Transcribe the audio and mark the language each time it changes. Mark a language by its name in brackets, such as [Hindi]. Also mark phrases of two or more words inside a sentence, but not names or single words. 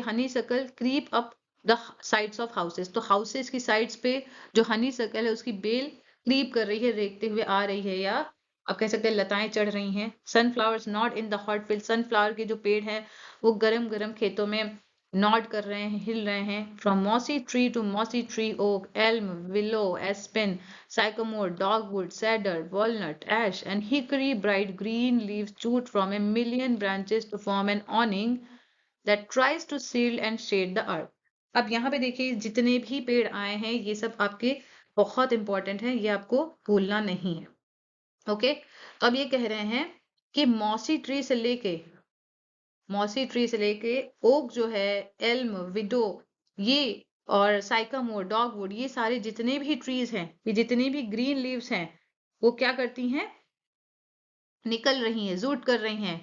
[English] honeysuckle creep up the sides of houses, [Hindi] तो हाउसेस की साइड्स पे जो हनी सकल है उसकी बेल क्रीप कर रही है, रेखते हुए आ रही है, या आप कह सकते हैं लताएं चढ़ रही हैं। [English] sunflowers nod in the hot field, [Hindi] सनफ्लावर के जो पेड़ हैं वो गरम गरम खेतों में नॉड कर रहे हैं, हिल रहे हैं। [English] from mossy tree to mossy tree, oak, elm, willow, aspen, sycamore, dogwood, cedar, walnut, ash and hickory, bright green leaves shoot from a million branches to form an awning that tries to shield and shade the earth. [Hindi] अब यहाँ पे देखिए जितने भी पेड़ आए हैं ये सब आपके बहुत इंपॉर्टेंट हैं, ये आपको भूलना नहीं है, ओके। अब ये कह रहे हैं कि [English] mossy tree [Hindi] से लेके ओक जो है, एल्म, विडो, ये और साइकामोर, डॉगवुड, ये सारे जितने भी ट्रीज हैं, ये जितने भी [English] green leaves [Hindi] हैं, वो क्या करती हैं, निकल रही हैं, जूट कर रही हैं।